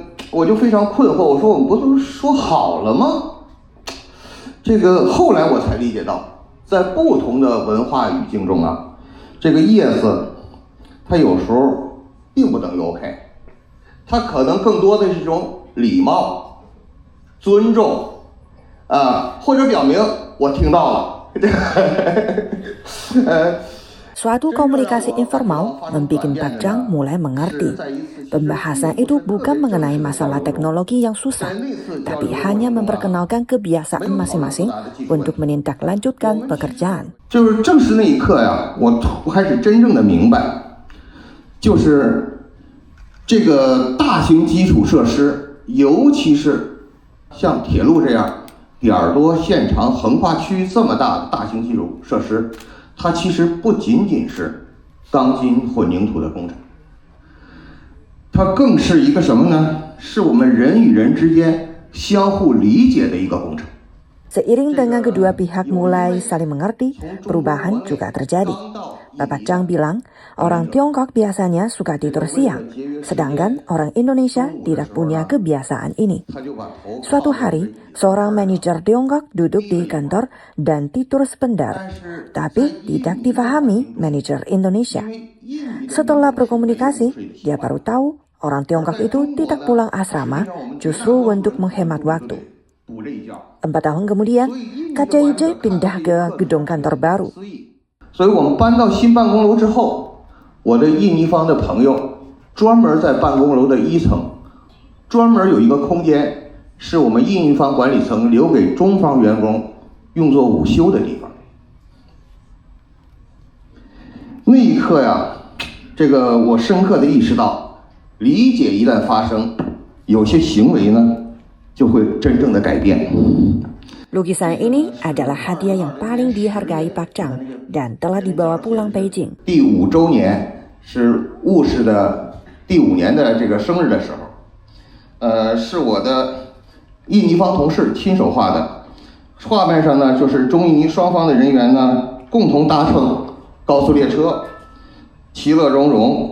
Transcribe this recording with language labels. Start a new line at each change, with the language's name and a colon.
Chinese: 我就非常困惑，我说我们不都说好了吗？这个后来我才理解到，在不同的文化语境中啊，这个 yes， 它有时候并不等于 OK。它可能更多的是一种礼貌、尊重，或者表明我听到了，
Indonesian: Suatu komunikasi informal membuat Pak Zhang mulai mengerti. Pembahasan itu bukan mengenai masalah teknologi yang susah, tapi hanya memperkenalkan kebiasaan masing-masing untuk menindaklanjutkan pekerjaan.
Chinese: 就是正是那一刻呀，我开始真正的明白，就是这个大型基础设施，尤其是像铁路这样点儿多线长、横跨区域这么大的大型基础设施，它其实不仅仅是钢筋混凝土的工程，它更是一个什么呢？是我们人与人之间相互理解的一个工程。
Indonesian: Seiring dengan kedua pihak mulai saling mengerti, perubahan juga terjadi. Bapak Zhang bilang, orang Tiongkok biasanya suka tidur siang, sedangkan orang Indonesia tidak punya kebiasaan ini. Suatu hari, seorang manajer Tiongkok duduk di kantor dan tidur sebentar, tapi tidak dipahami manajer Indonesia. Setelah berkomunikasi, dia baru tahu orang Tiongkok itu tidak pulang asrama justru untuk menghemat waktu. 4 tahun kemudian, KCIJ pindah ke gedung kantor baru.
Chinese: 所以我们搬到新办公楼之后，我的印尼方的朋友专门在办公楼的1层，专门有一个空间，是我们印尼方管理层留给中方员工用作午休的地方。那一刻呀，这个我深刻的意识到，理解一旦发生，有些行为呢就会真正的改变。
Indonesian: Lukisan ini adalah hadiah yang paling dihargai Pak Zhang dan telah dibawa pulang Beijing.
Chinese: 第5周年是务实的第5年的这个生日的时候，是我的印尼方同事亲手画的。画面上呢，就是中印尼双方的人员呢共同搭乘高速列车，其乐融融。